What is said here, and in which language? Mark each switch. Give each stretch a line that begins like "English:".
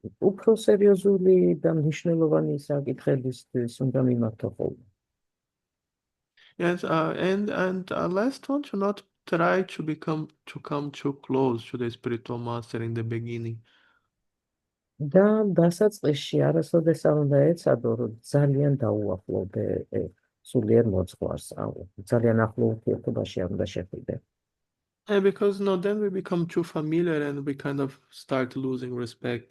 Georgian: უფრო სერიოზული და მნიშვნელოვანი საკითხებისთვის უნდა მიმართო ხოლმე.
English: Yes, and last one, to not try to come too close to the spiritual master in the beginning.
Georgian: და დასაწყისში არასოდეს არ უნდა ეცადო, რომ ძალიან დაუახლოვდე სულიერ მოძღვარს, ძალიან ახლო ურთიერთობაში არ უნდა შეხვიდე.
English: Because then we become too familiar and we kind of start losing respect.